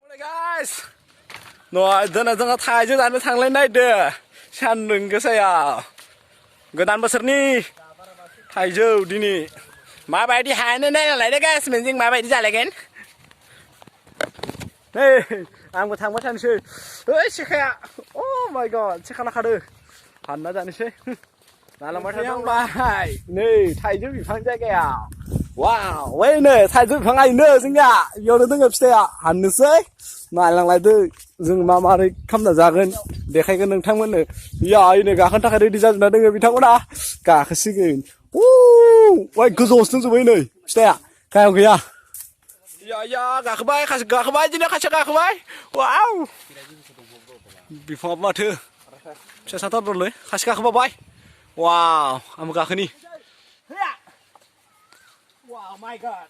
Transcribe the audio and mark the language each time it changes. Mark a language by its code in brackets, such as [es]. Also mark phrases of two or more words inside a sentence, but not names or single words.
[brx] guys [vi] Rồi giờ là [brx] जोङो थाइजौ जानो थांलाय नायदो सान्दुं गोसायाव गोदान बोसोरनि थाइजौ दिनै माबायदि हानो नायनालाय दे guys जों माबायदि जालायगोन नै आंबो थांबाय थानोसै ओइ सेखाया [en] oh my god [brx] सेखा लाखादो हानना जानोसै नालांबाय थांबाय नै थाइजौ बिफां जायगायाव वाव वैनो थाइजौ बिफां आइनो जोंनिया बेयावनो दोङो फिथाइया हाननोसै नायलांलायदो जों मा मारै खामना जागोन देखायगोन नोंथांमोननो या आइनो गाखोनो थाखाय रेडि जाजोबना दोङो बिथांमोना गाखोसिगोन ओइ गोजौआवसो दंजोबो नै फिथाइया गाहायाव गैया या गाखोबाय गाखोबाय दिनै खासे गाखोबाय वाव बिफाङाबो माथो फिसा साथारदोंलै खासे गाखोबाय वाव आंबो गाखोनि [en] Wow, my God!